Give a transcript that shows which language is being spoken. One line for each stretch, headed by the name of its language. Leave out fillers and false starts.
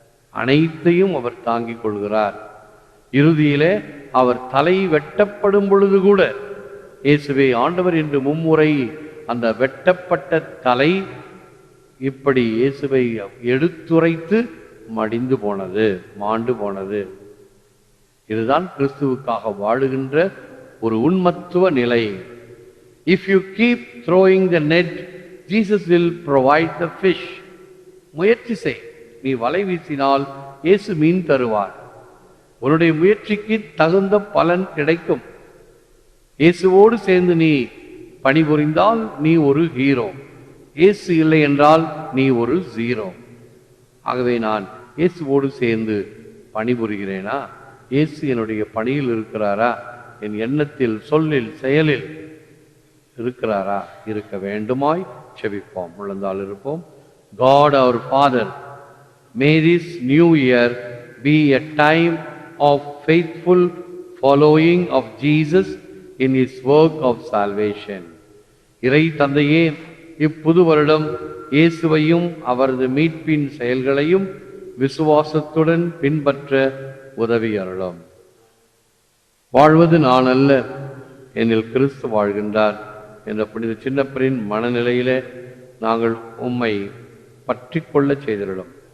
Tamil: அனைத்தையும் அவர் தாங்கிக் கொள்கிறார். இறுதியிலே அவர் தலை வெட்டப்படும் பொழுது கூட இயேசுவே ஆண்டவர் என்று மும்முறை அந்த வெட்டப்பட்ட தலை இப்படி இயேசுவை எடுத்துரைத்து மடிந்து போனது, மாண்டு போனது. இதுதான் கிறிஸ்துவுக்காக வாழுகின்ற ஒரு உண்மத்துவ நிலை.
English: If you keep throwing the net, Jesus will provide the fish.
Tamil: முயற்சி செய். நீ வலை வீசினால் இயேசு மீன் தருவார். உன்னுடைய முயற்சிக்கு தகுந்த பலன் கிடைக்கும். இயேசுவோடு சேர்ந்து நீ பணிபுரிந்தால் நீ ஒரு ஹீரோ. இயேசு இல்லை என்றால் நீ ஒரு ஜீரோ. ஆகவே நான் இயேசுவோடு சேர்ந்து பணிபுரிகிறேனா? இயேசு என்னுடைய பணியில் இருக்கிறாரா? என் எண்ணத்தில், சொல்லில், செயலில் இருக்கிறாரா? இருக்க வேண்டுமாய் செபிப்போம். முழந்தால் இருப்போம்.
English: God our Father, may this new year be a time of faithful following of Jesus in his work of salvation.
Tamil: இறை தந்தையே, இப்புது வருடம் இயேசுவையும் அவரது மீட்பின் செயல்களையும் விசுவாசத்துடன் பின்பற்ற உதவி அருளும். வாழ்வது நான் அல்ல, என்னில் கிறிஸ்து வாழ்கின்றார் என்ற புனித சின்னப்பரின் மனநிலையிலே நாங்கள் உம்மை பற்றி கொள்ள செய்திருடும்.